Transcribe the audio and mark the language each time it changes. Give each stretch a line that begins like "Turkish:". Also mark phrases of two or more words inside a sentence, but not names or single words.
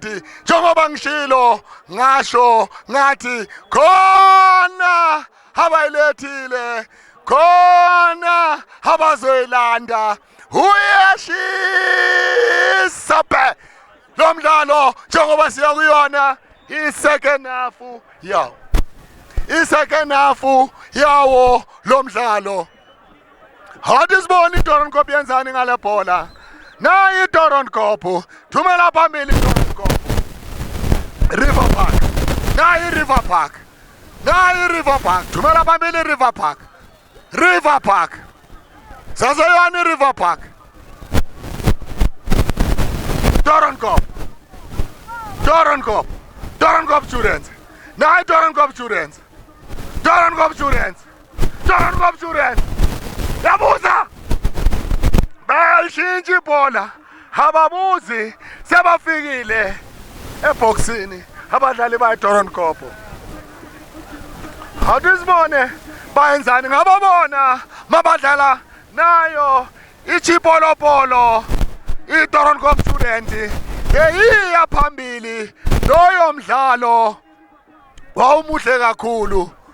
Zulu: Njengoba ngishilo ngasho ngathi khona abayilethile, khona abazoyilanda. Uyashisa lo mdlalo njengoba siya kuyona i-
English: second half
Zulu: yawo, i-
English: second half
Zulu: yawo lo mdlalo. Hathi sibone iDoornkop yenzani ngale bhola. Nayi iDoornkop, thumela phambili iDoornkop. River Park, nayi River Park, nayi River Park, thumela phambili River Park. River Park, saseyona River Park. Doornkop, Doornkop, Doornkop students, nayi Doornkop students, Doornkop students, Doornkop students. Yabuza bayishintsha ibhola, ababuzi sebafikile eboxini, abadlali bayiDoornkop. Awuzibone bayenzani ngababona mabadlala nayo ichipolopolo iDoornkop student eyiya phambili loyo mdlalo wawumuhle kakhulu.